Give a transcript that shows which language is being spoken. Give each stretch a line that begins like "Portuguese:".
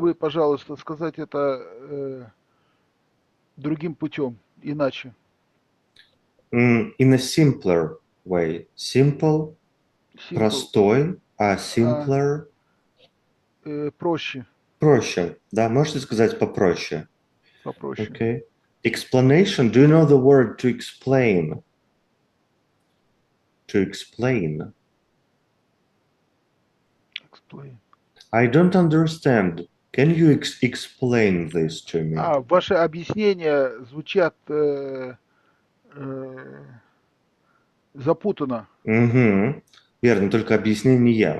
Russian: вы, пожалуйста, сказать это другим путем, иначе?
English: in a simpler way. Simple, Simple,
Russian: простой, а а,
English: simpler,
Russian: проще, проще. Да, можете сказать попроще. попроще.
English: Okay. Explanation. Do you know the word to explain? To explain. Explain. I don't understand. Can you explain this to me?
Russian: Ваши объяснения звучат э, запутанно. Угу. Верно, только объяснение.